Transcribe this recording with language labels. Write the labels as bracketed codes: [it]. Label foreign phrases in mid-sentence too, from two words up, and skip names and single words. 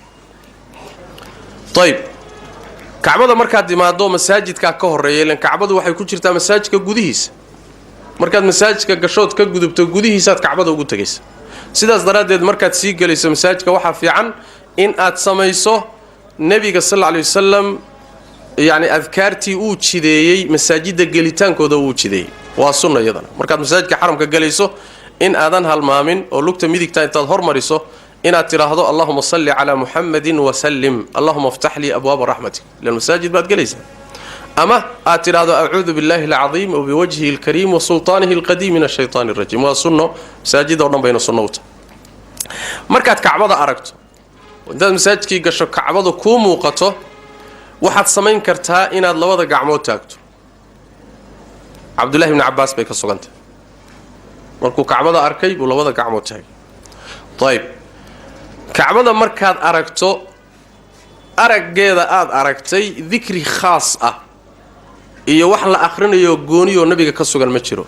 [so] طيب Kacbada markaad dimaado masaajidka ka horeeyay leen Kacbadu waxay ku jirtaa masaajidka gudihiisa markaad masaajidka gashood ka gudubto gudihiisa Kacbada ugu tagaysaa sidaas daraadeed markaad sii galayso masaajidka waxa fiican in aad samayso nabiga [ar] صلى الله عليه وسلم [so] yaani adkaartii uu jideeyay masaajida gelitaankooda uu jideeyay waa sunna iyadana markaad masaajidka xaramka galayso in aadan halmaamin oo lugta midigta intaad hormariso inaad tiraahdo [ar] اللهم صل على محمد وسلم اللهم افتح لي أبواب رحمتك [so] lil masajid baad galaysa ama aad tiraahdo [ar] أعوذ بالله العظيم وبوجهه الكريم وسلطانه القديم من الشيطان الرجيم [so] wa sunno masaajida oo dhan bayna sunnowta markaad Kacbada aragto intaad masaajidkii gasho Kacbadu ku muuqato waxaad samayn kartaa inaad labada gacmood taagto Abdullah ibn Abbas bay ka sugantay markuu Kacbada arkay buu labada gacmood taagay طيب Kacbada markaad aragto araggeeda aad aragtay dhikri khaas ah iyo wax la akhrinayo gooniyo nabiga ka sugan ma jiro